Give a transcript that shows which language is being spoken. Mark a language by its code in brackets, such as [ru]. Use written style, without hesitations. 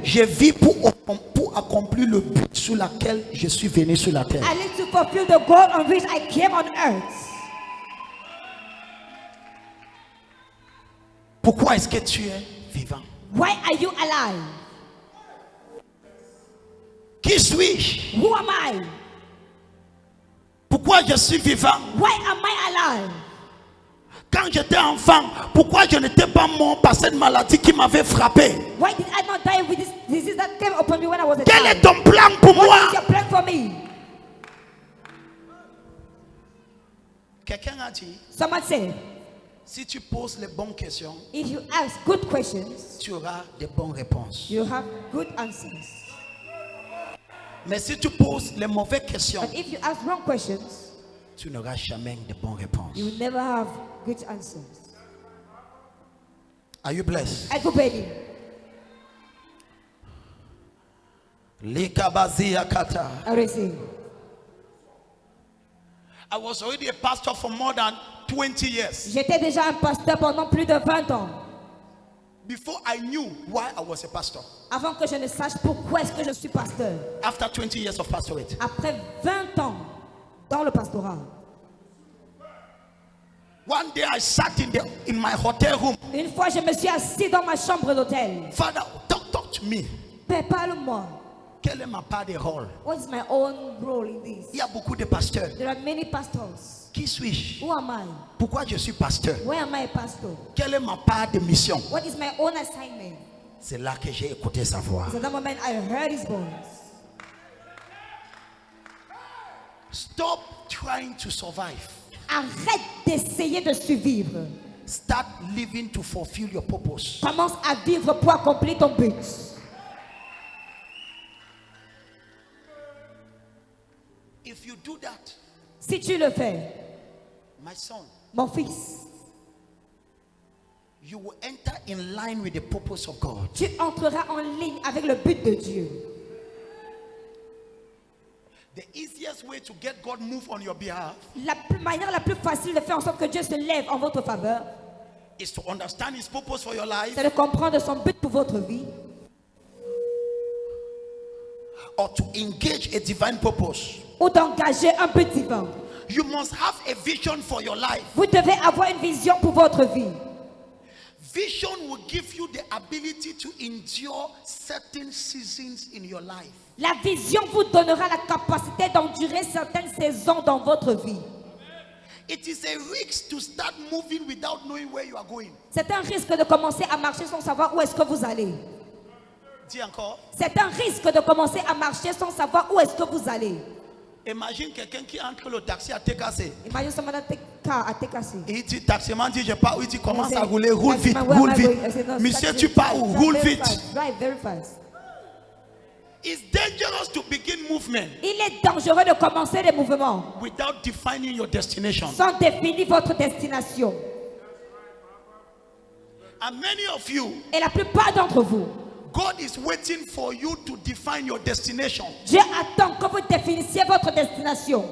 [fr] Je vis pour accomplir le but sur lequel je suis venu sur la terre. [en] I live to fulfill the goal on which I came on earth. [fr] Pourquoi est-ce que tu es vivant? [en] Why are you alive? [fr] Qui suis-je? [en] Who am I? [fr] Pourquoi je suis vivant? [en] Why am I alive? [fr] Quand j'étais enfant, pourquoi je n'étais pas mort par cette maladie qui m'avait frappé? [en] Why did I not die with this disease that came upon me when I was a [fr] Quel est [en] child? [fr] ton plan pour moi? [en] What is your plan for me? [fr] Quelqu'un a dit, [en] Someone said, [fr] si tu poses les bonnes questions, [en] if you ask good questions, [fr] tu auras de bonnes réponses. [en] you have good answers. [fr] Mais si tu poses les mauvaises questions, [en] But if you ask wrong questions, [fr] tu n'auras jamais de bonnes réponses. [en] you will never have good answers. Are you blessed? [fr] Êtes-vous béni? Likabaziyakata. [en] I receive. I was already a pastor for more than 20 years [fr] J'étais déjà un pasteur pendant plus de 20 ans. [en] before I knew why I was a pastor. [fr] Avant que je ne sache pourquoi est-ce que je suis pasteur. [en] After 20 years of pastorate, [fr] Après 20 ans dans le pastorat. [en] one day I sat in my hotel room. [fr] Une fois, je me suis assis dans ma chambre d'hôtel. [en] Father, talk to me. [fr] Père, parle-moi. Quelle est ma part de rôle? [en] What is my own role in this? [fr] Il y a beaucoup de pasteurs. [en] There are many pastors. [fr] Qui suis-je? [en] Who am I? [fr] Pourquoi je suis pasteur? [en] Why am I a pastor? [fr] Quelle est ma part de mission? [en] What is my own assignment? [fr] C'est là que j'ai écouté sa voix. [en] So at that moment, I heard his voice. Stop trying to survive. [fr] Arrête d'essayer de survivre. [en] Start living to fulfill your purpose. [fr] Commence à vivre pour accomplir ton but. [en] If you do that, [fr] si tu le fais, [en] my son, [fr] mon fils, [en] you will enter in line with the purpose of God. [fr] Tu entreras en ligne avec le but de Dieu. [en] The easiest way to get God move on your behalf, [fr] la manière la plus facile de faire en sorte que Dieu se lève en votre faveur, [en] is to understand His purpose for your life, [fr] c'est de comprendre son but pour votre vie, [en] or to engage a divine purpose. [fr] ou d'engager un but divin. [en] You must have a vision for your life. [fr] Vous devez avoir une vision pour votre vie. [en] Vision will give you the ability to endure certain seasons in your life. [fr] La vision vous donnera la capacité d'endurer certaines saisons dans votre vie. [en] It is a risk to start moving without knowing where you are going. [fr] C'est un risque de commencer à marcher sans savoir où est-ce que vous allez. Dis encore. C'est un risque de commencer à marcher sans savoir où est-ce que vous allez. Imagine quelqu'un qui entre le taxi à TKC. [en] Imagine someone that take car à TKC. [fr] Et il dit, taximan dit, je pars où? Il dit, commence à rouler, roule vite, roule vite. Monsieur, tu pars où? Roule vite. [en] Drive very fast. It's dangerous to begin movement. [fr] Il est dangereux de commencer des mouvements [en] without defining your destination. [fr] sans définir votre destination. [en] And many of you, [fr] Et la plupart d'entre vous, [en] God is waiting for you to define your destination [fr] Dieu attend que vous définissiez votre destination